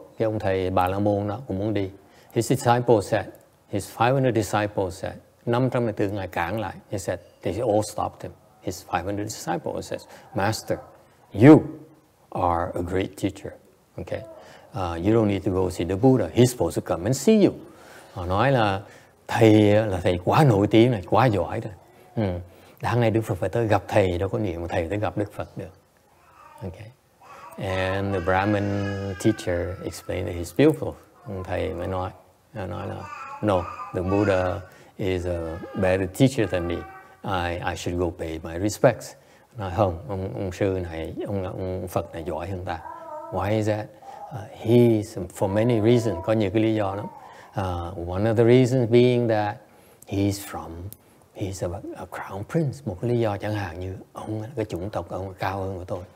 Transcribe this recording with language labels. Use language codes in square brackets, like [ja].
[vi] Cái ông thầy Bà La Môn đó cũng muốn đi. [en] His 500 disciples said, [vi] 500 đệ tử ngài cản lại. [en] He said, they all stopped him. His 500 disciples says, Master, you are a great teacher. Okay, you don't need to go see the Buddha. He's supposed to come and see you. [vi] Họ nói là thầy quá nổi tiếng này, quá giỏi rồi. Đáng lẽ Đức Phật phải tới gặp thầy, đâu có niệm mà thầy tới gặp Đức Phật được. [en] Okay. And the Brahmin teacher explained that he's beautiful. [vi] Thầy mới nói là [en] no, the Buddha is a better teacher than me. I should go pay my respects. [vi] Nói không, ông sư này, ông Phật này giỏi hơn ta. [en] Why is that? He's for many reasons. [vi] Có nhiều cái lý do lắm. [en] One of the reasons being that he's a crown prince. [vi] Một cái lý do chẳng hạn như ông cái chủng tộc ông cao hơn của tôi.